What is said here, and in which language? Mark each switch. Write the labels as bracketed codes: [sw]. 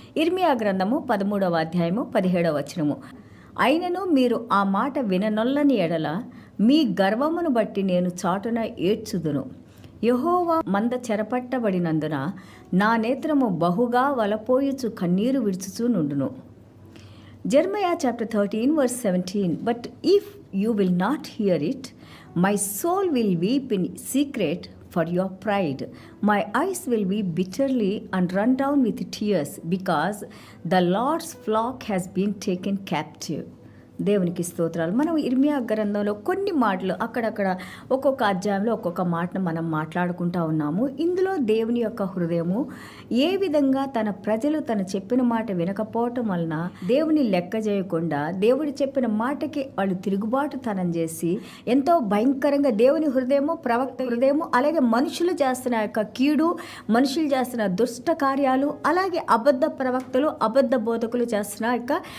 [te] ఇర్మియా గ్రంథము 13వ అధ్యాయము 17వ వచనము. అయినను మీరు ఆ మాట విననొల్లని ఎడల మీ గర్వమును బట్టి నేను చాటున ఏడ్చుదును. యెహోవా మంద చెరపట్టబడినందున నా నేత్రము బహుగా వలపోయుచు కన్నీరు విడుచుచూ నుండును. [en] Jeremiah chapter 13 verse 17. But if you will not hear it, my soul will weep in secret for your pride. My eyes will weep bitterly and run down with tears because the Lord's flock has been taken captive. [te] దేవునికి స్తోత్రాలు. మనం ఇర్మియా గ్రంథంలో కొన్ని మాటలు అక్కడక్కడ ఒక్కొక్క అధ్యాయంలో ఒక్కొక్క మాటను మనం మాట్లాడుకుంటూ ఉన్నాము. ఇందులో దేవుని యొక్క హృదయము ఏ విధంగా తన ప్రజలు తను చెప్పిన మాట వినకపోవటం వలన దేవుని లెక్క చేయకుండా దేవుడు చెప్పిన మాటకి వాళ్ళు తిరుగుబాటుతనం చేసి ఎంతో భయంకరంగా దేవుని హృదయము ప్రవక్త హృదయము అలాగే మనుషులు చేస్తున్న యొక్క కీడు, మనుషులు చేస్తున్న దుష్ట కార్యాలు, అలాగే అబద్ధ ప్రవక్తలు అబద్ధ బోధకులు చేస్తున్న యొక్క